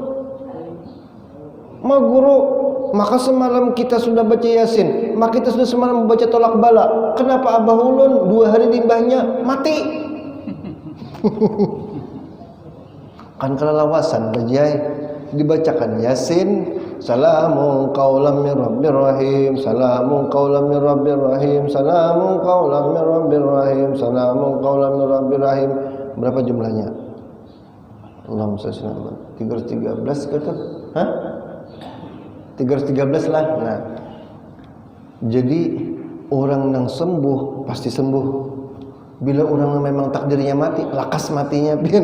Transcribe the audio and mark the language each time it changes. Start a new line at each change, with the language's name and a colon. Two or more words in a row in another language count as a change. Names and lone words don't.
Banjar: Ma guru, maka semalam kita sudah baca Yasin, maka kita sudah semalam membaca tolak bala. Kenapa abah ulun 2 hari limbahnya mati? Kan kelelawasan bajai dibacakan Yasin,
Arabic: سلام قولا من رب رحيم, سلام قولا من رب رحيم, سلام قولا من رب رحيم, سلام قولا من رب رحيم.
Banjar: Berapa jumlahnya?
Arabic: اللهم صل
Banjar: 313 kata. Hah? 313 lah. Nah. Jadi orang yang sembuh pasti sembuh. Bila orang yang memang takdirnya mati, lakas matinya pian.